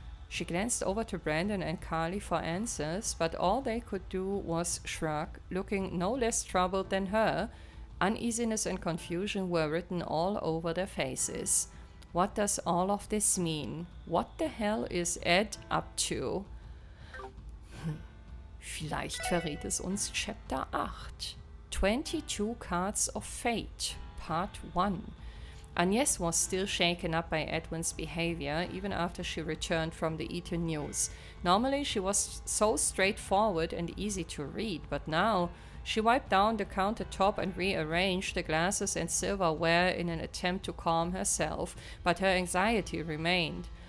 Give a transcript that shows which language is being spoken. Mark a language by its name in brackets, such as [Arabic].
[English] She glanced over to Brandon and Carly for answers, but all they could do was shrug, looking no less troubled than her. Uneasiness and confusion were written all over their faces. What does all of this mean? What the hell is Ed up to? [German] Vielleicht verrät es uns Chapter 8. [English] 22 Cards of Fate, Part 1. Agnès was still shaken up by Edwin's behavior, even after she returned from the Eton News. Normally she was so straightforward and easy to read, but now she wiped down the countertop and rearranged the glasses and silverware in an attempt to calm herself, but her anxiety remained.